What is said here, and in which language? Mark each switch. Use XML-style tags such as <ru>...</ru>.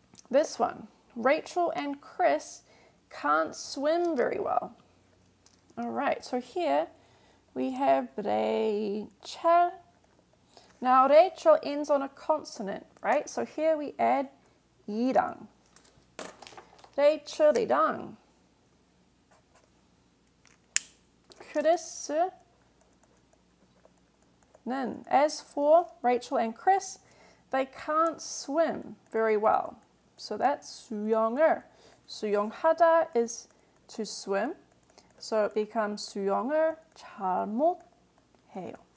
<en>This one, Rachel and Chris can't swim very well. All right, so here we have Rachel. Now Rachel ends on a consonant, right? So here we add 이랑.</en> <ko>Rachel이랑 크리스는.</ko> <en>As for Rachel and Chris, they can't swim very well. So that's 수영을. 수영하다 is to swim. So it becomes</en> <ko>수영을 잘 못해요.</ko>